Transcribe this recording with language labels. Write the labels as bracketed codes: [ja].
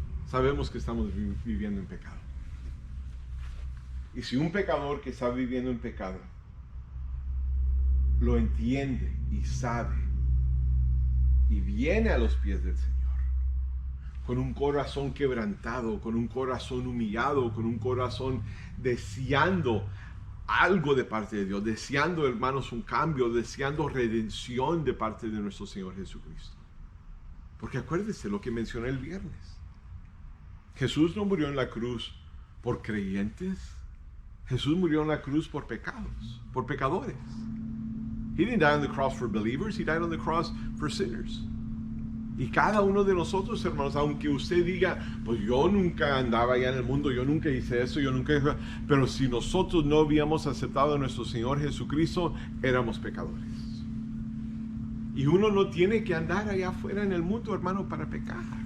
[es] Sabemos que estamos viviendo en pecado. Y si un pecador que está viviendo en pecado lo entiende y sabe y viene a los pies del Señor con un corazón quebrantado, con un corazón humillado, con un corazón deseando algo de parte de Dios, deseando, hermanos, un cambio, deseando redención de parte de nuestro Señor Jesucristo. Porque acuérdese lo que mencioné el viernes. Jesús no murió en la cruz por creyentes. Jesús murió en la cruz por pecados, por pecadores. [en] He didn't die on the cross for believers. He died on the cross for sinners. [es] Y cada uno de nosotros, hermanos, aunque usted diga, pues yo nunca andaba allá en el mundo, yo nunca hice eso, yo nunca hice... Pero si nosotros no habíamos aceptado a nuestro Señor Jesucristo, éramos pecadores. Y uno no tiene que andar allá afuera en el mundo, hermano, para pecar.